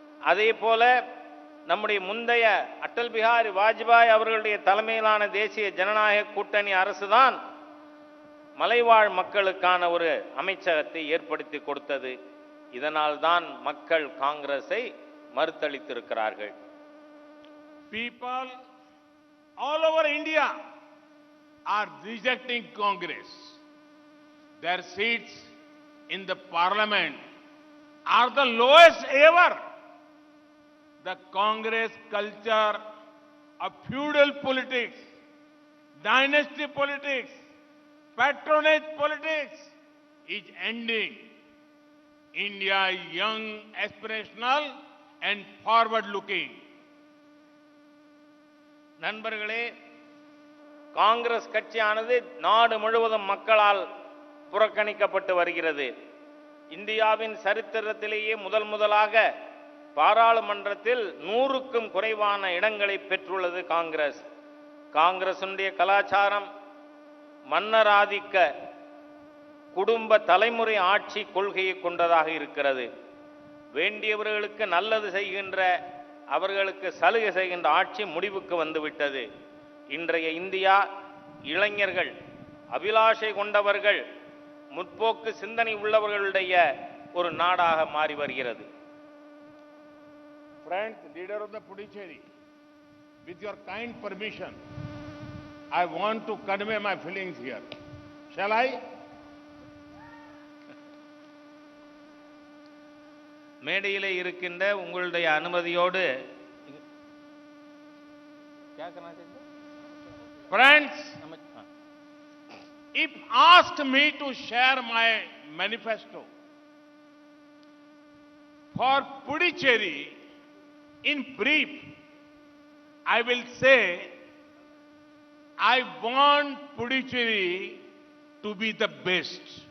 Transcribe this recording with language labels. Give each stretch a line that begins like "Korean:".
Tamil: அதே போல நம்முடைய முந்தைய அடல் பிஹாரி வாஜ்பாய் அவர்களுடைய தலைமையிலான தேசிய ஜனநாயக கூட்டணி அரசுதான் மலைவாழ் மக்களுக்கான ஒரு அமைச்சகத்தை ஏற்படுத்தி கொடுத்தது. இதனால் தான் மக்கள் காங்கிரஸை மறுத்தளித்திருக்கிறார்கள்.
English: People all over India are rejecting Congress. Their seats in the parliament are the lowest ever. The Congress culture of feudal politics, dynasty politics, patronage politics is ending. India is young, aspirational and forward-looking.
Tamil: நண்பர்களே, காங்கிரஸ் கட்சியானது நாடு முழுவதும் மக்களால் புறக்கணிக்கப்பட்டு வருகிறது. இந்தியாவின் சரித்திரத்திலேயே முதலாக பாராளுமன்றத்தில் 100க்கும் குறைவான இடங்களை பெற்றுள்ளது காங்கிரஸ். காங்கிரசுடைய கலாச்சாரம் மன்னராதிக்க குடும்ப தலைமுறை ஆட்சி கொள்கையை கொண்டதாக இருக்கிறது. வேண்டியவர்களுக்கு நல்லது செய்கின்ற, அவர்களுக்கு சலுகை செய்கின்ற ஆட்சி முடிவுக்கு வந்துவிட்டது. இன்றைய இந்தியா இளைஞர்கள், அபிலாஷை கொண்டவர்கள், முற்போக்கு சிந்தனை உள்ளவர்களுடைய ஒரு நாடாக மாறி வருகிறது.
English: Friends, leader of the Puducherry, with your kind permission, I want to convey my feelings here. Shall I?
Tamil: மேடையிலே இருக்கின்ற உங்களுடைய அனுமதியோடு
English: Friends, if asked me to share my manifesto for Puducherry in brief, I will say I want Puducherry to be the best.